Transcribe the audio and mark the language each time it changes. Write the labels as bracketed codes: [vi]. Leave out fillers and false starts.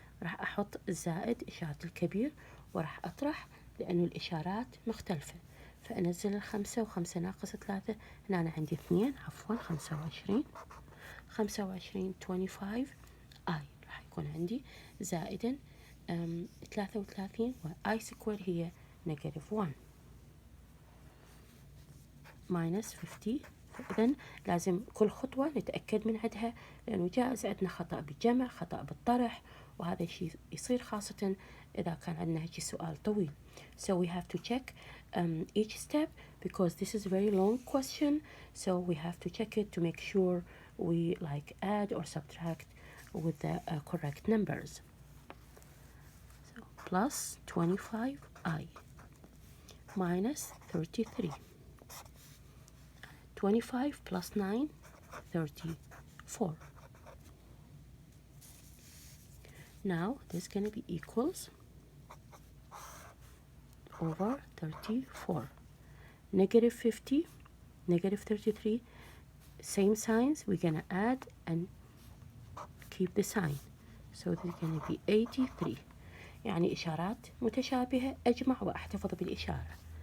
[ar] راح أحط الزائد إشارة الكبير وراح أطرح لأنه الإشارات مختلفة، فأنزل الخمسة وخمسة ناقص 3 هنا أنا عندي 2 عفوا 25 25 اي راح يكون عندي زائدا 33 واي سكوير هي نيجاتيف 1 ماينس 50. فإذا لازم كل خطوة نتأكد من عدها لأنه جائز عندنا خطأ بالجمع خطأ بالطرح، وهذا الشيء يصير خاصة إذا كان عندنا هيك سؤال طويل. [en] So we have to check each step because this is a very long question, so we have to check it to make sure we like add or subtract with the correct numbers. So plus 25i minus 33. 25 plus 9, 34. Now this is going to be equals over 34. Negative 50, negative 33, same signs, we're going to add and keep the sign. So this is going to be 83. [ar] يعني إشارات متشابهة أجمع وأحتفظ بالإشارة.